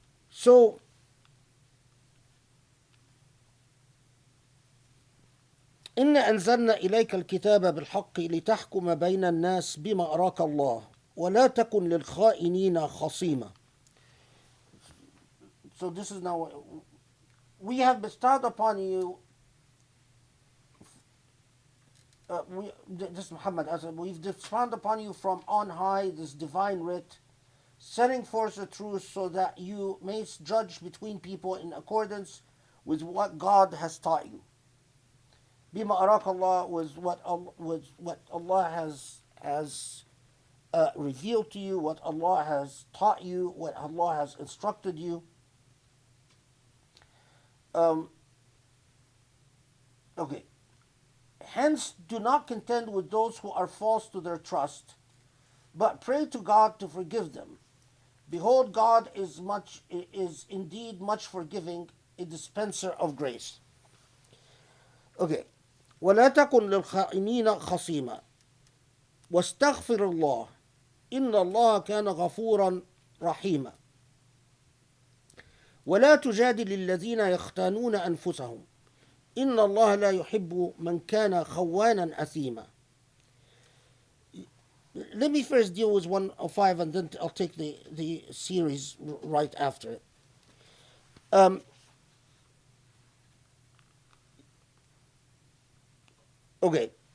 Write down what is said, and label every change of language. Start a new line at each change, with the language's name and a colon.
Arabic: So إنا أنزلنا إليك الكتاب بالحق لتحكم بين الناس بما أراك الله ولا تكن للخائنين خصيما.
English: So this is now, we have bestowed upon you, this is Muhammad, we've bestowed upon you from on high this divine writ, setting forth the truth so that you may judge between people in accordance with what God has taught you. Bima arak Allah was what Allah has revealed to you, what Allah has taught you, what Allah has instructed you. Okay. Hence, do not contend with those who are false to their trust, but pray to God to forgive them. Behold, God is indeed much forgiving, a dispenser of grace. Okay.
Arabic: ولا تكن للخائنين خصيما واستغفر الله إن الله كان غفورا رحيما ولا تجادل الذين يختانون أنفسهم إن الله لا يحب من كان خوانا أثيما.
English: Let me first deal with 105 and then I'll take the series right after it. Okay.